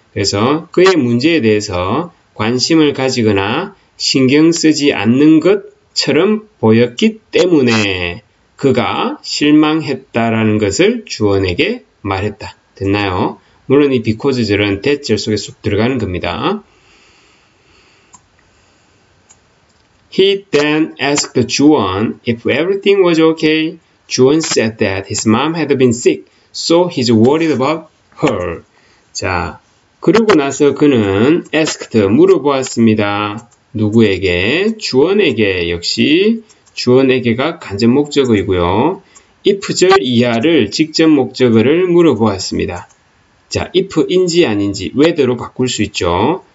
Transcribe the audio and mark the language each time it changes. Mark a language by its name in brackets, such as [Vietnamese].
[Korean] 그래서 그의 문제에 대해서 관심을 가지거나 신경 쓰지 않는 것처럼 보였기 때문에 그가 실망했다라는 것을 주원에게 말했다. 됐나요? 물론 이 because절은 that절 속에 쏙 들어가는 겁니다. [English] He then asked 주원 if everything was okay. 주원 said that his mom had been sick, so he's worried about her. [Korean] 자, 그러고 나서 그는 [English] asked, [Korean] 물어보았습니다. 누구에게? 주원에게. 역시 주원에게가 간접 목적어이고요. if절 이하를 직접 목적어를 물어보았습니다. 자, if인지 아닌지 whether로 바꿀 수 있죠.